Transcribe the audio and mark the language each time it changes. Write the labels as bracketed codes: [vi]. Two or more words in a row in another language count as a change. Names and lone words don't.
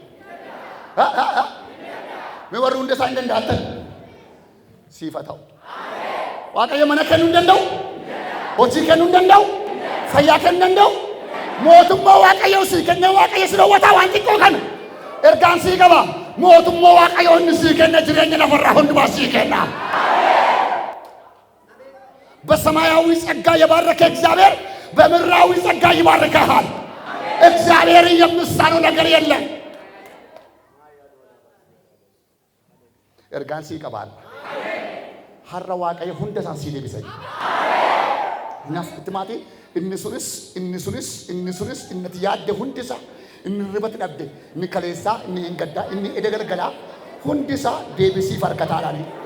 [om] Mee warri hunda isaa hin danda'atan siif haa ta'u. Waaqayyo mana kennuu hin danda'u. Hojii kennuu hin danda'u. Fayyaa kennuu hin danda'u. Mootummaa Waaqayyoo sii kennee Waaqayyo si dhoowwataa waan xiqqoo kana. Ergaan sii qaba. Mootummaa Waaqayyoo inni sii kenna jireenya lafarraa hundumaa sii kenna. [am] በሰማያዊ ጸጋ የባረከ እግዚአብሔር በምድራዊ ጸጋ ይባርከሃል። እግዚአብሔር የሚሳነው ነገር የለም። [om] ergaan sii qabaan. Har'a Waaqayyo hunda isaan sii deebisee. Naaf itti maatii inni sunis inni yaadde hundi isaa inni ribatti dhabde inni kaleessaa inni hin gaddaa inni eda galgalaa hundi isaa deebisii farkataadhaani.